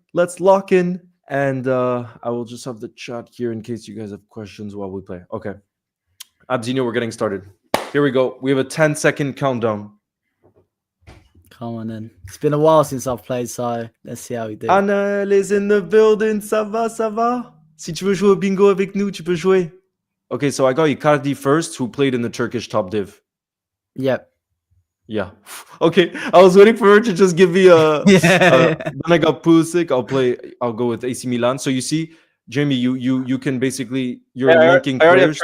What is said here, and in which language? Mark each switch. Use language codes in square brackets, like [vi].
[en] Let's lock in, and I will just have the chat here in case you guys have questions while we play. Okay, Abzinho, we're getting started. Here we go. We have a 10-second countdown. Come on in. It's been a while since I've played, so let's see how we do. Anna is in the building. [fr] Ça va, ça va? Si tu veux jouer au bingo avec nous, tu peux jouer. [en] Okay, so I got Icardi first, who played in the Turkish top div. Yep. Yeah. Okay, I was waiting for her to just give me a. Then I got Pulisic. I'll go with AC Milan. So you see, Jamie, you can basically linking players.